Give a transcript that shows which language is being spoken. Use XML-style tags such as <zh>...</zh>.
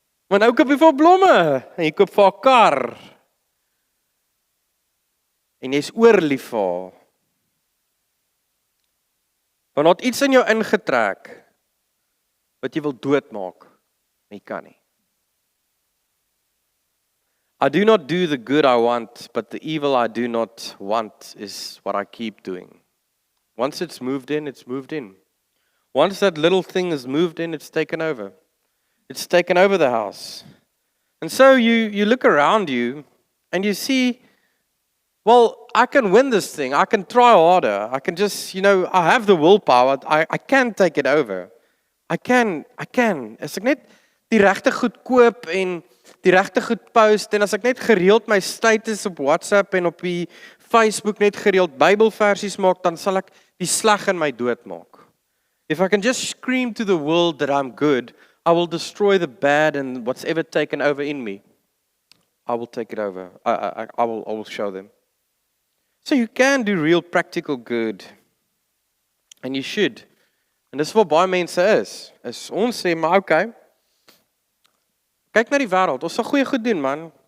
<af>Maar nou koop jy vir haar blomme, en jy koop vir haar kar. En jy is oorlief vir haar. Want daar het iets in jou ingetrek, wat jy wil doodmaak, maar jy kan nie.</af> <en>I do not do the good I want, but the evil I do not want is what I keep doing. Once it's moved in, it's moved in. Once that little thing is moved in, it's taken over. It's taken over the house. And so you look around you and you see, well, I can win this thing. I can try harder. I can just, I have the willpower. I can take it over. I can.</en> <af>As ek net die regte goed koop en die regte goed post, en as ek net gereeld my status op WhatsApp en op die Facebook net gereeld Bybelversies maak, dan sal ek die sleg in my doodmaak.</af> <en>If I can just scream to the world that I'm good, I will destroy the bad and what's ever taken over in me. I will take it over. I will show them. So you can do real practical good. And you should.</en> <af>En dis wat baie mense is ons sê, maar okay, kyk na die wêreld, ons sal goeie goed doen, man.</af>